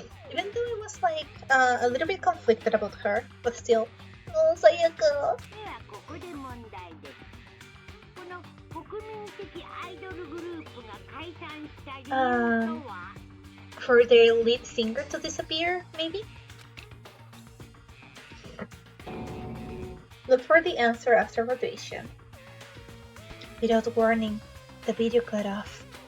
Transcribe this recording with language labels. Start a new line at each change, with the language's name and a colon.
English: Even though I was like a little bit conflicted about her, but still. Oh, Sayaka.
Japanese: ではここで問題です。この国民的アイドルグループが解散した理由とは
English: For their lead singer to disappear, maybe? Look for the answer after rotation. Without warning, the video cut off.